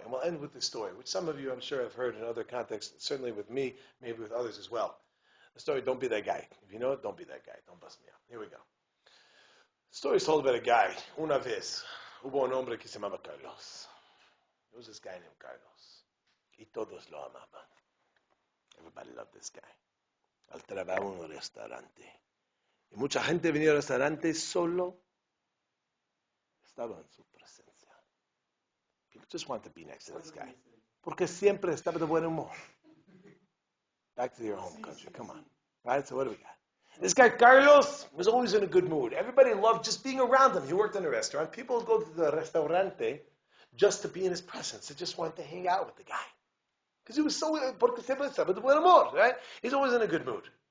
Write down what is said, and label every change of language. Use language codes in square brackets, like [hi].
[en] And we'll end with this story, which some of you, I'm sure, have heard in other contexts, certainly with me, maybe with others as well. The story, don't be that guy. If you know it, don't be that guy. Don't bust me out. Here we go. The story is told about a guy, [es] una vez, hubo un hombre que se llamaba Carlos. [en] There was this guy named Carlos. [es] Y todos lo amaban. [en] Everybody loved this guy. [es] Él trabajaba en un restaurante. Y mucha gente venía al restaurante solo estaba en su presencia. [en] People just want to be next to this guy. [es] Porque siempre estaba de buen humor. [en] Back to your home country. Come on. Right? So what do we got? This guy, Carlos, was always in a good mood. Everybody loved just being around him. He worked in a restaurant. People would go to the restaurante just to be in his presence. They just wanted to hang out with the guy. Because he was so, [es] porque siempre estaba de buen humor, [en] right? He's always in a good mood.